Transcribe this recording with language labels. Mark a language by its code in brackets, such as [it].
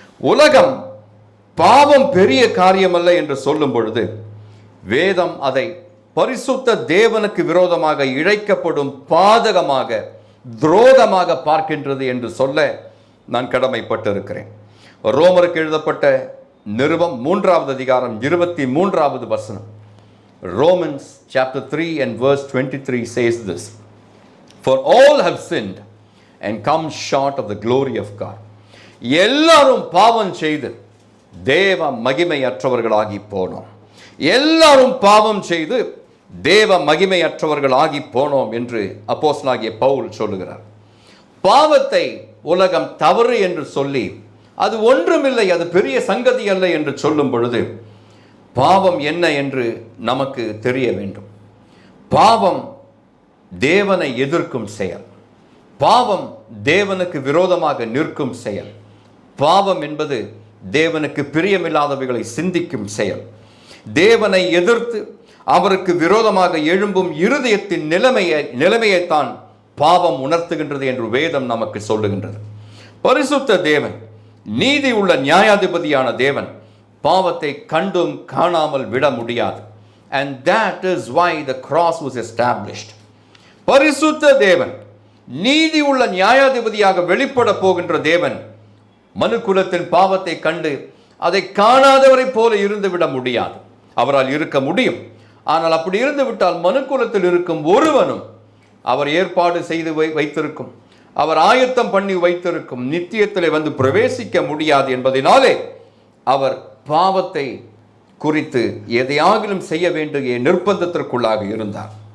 [ta] உலகம் பாவம் பெரிய காரியமல்ல என்று சொல்லும் பொழுது, வேதம் அதை பரிசுத்த தேவனுக்கு விரோதமாக இழைக்கப்படும் பாதகமாக, துரோகமாக பார்க்கின்றது என்று சொல்ல நான் கடமைப்பட்டிருக்கிறேன். ரோமருக்கு எழுதப்பட்ட நிருபம் 3வது அதிகாரம் 23வது வசனம், [en] Romans chapter 3 and verse 23 says this, for all have sinned and come short of the glory of God. [ta] எல்லாரும் பாவம் செய்து தேவ மகிமையற்றவர்களாகி போனோம். எல்லாரும் பாவம் செய்து தேவ மகிமையற்றவர்களாகி போனோம் என்று அப்போஸ்தலனாகிய பவுல் சொல்லுகிறார். பாவத்தை உலகம் தவறு என்று சொல்லி, அது ஒன்றுமில்லை, அது பெரிய சங்கதி அல்ல என்று சொல்லும் பொழுது, பாவம் என்ன என்று நமக்கு தெரிய வேண்டும். பாவம் தேவனை எதிர்க்கும் செயல். பாவம் தேவனுக்கு விரோதமாக நிற்கும் செயல். பாவம் என்பது தேவனுக்கு பிரியமில்லாதவைகளை சிந்திக்கும் செயல். தேவனை எதிர்த்து அவருக்கு விரோதமாக எழும்பும் இருதயத்தின் நிலைமையைத்தான் பாவம் உணர்த்துகின்றது என்று வேதம் நமக்கு சொல்லுகின்றது. பரிசுத்த தேவன், நீதி உள்ள நியாயாதிபதியான தேவன் பாவத்தை கண்டும் காணாமல் விட முடியாது. [en] And that is why the cross was established. [ta] பரிசுத்த தேவன், நீதி உள்ள நியாயாதிபதியாக வெளிப்பட போகின்ற தேவன், மனுக்குலத்தின் பாவத்தை கண்டு அதை காணாதவரை போல இருந்து விட முடியாது. அவரால் இருக்க முடியும். ஆனால் அப்படி இருந்து விட்டால் மனுக்குலத்தில் இருக்கும் ஒருவனும் அவர் ஏற்பாடு செய்து வைத்திருக்கும், அவர் ஆயத்தம் பண்ணி வைத்திருக்கும் நித்தியத்திலே வந்து பிரவேசிக்க முடியாது என்பதனாலே அவர் பாவத்தை குறித்து எதையாகிலும் செய்ய வேண்டிய நிர்பந்தத்திற்குள்ளாக இருந்தார்.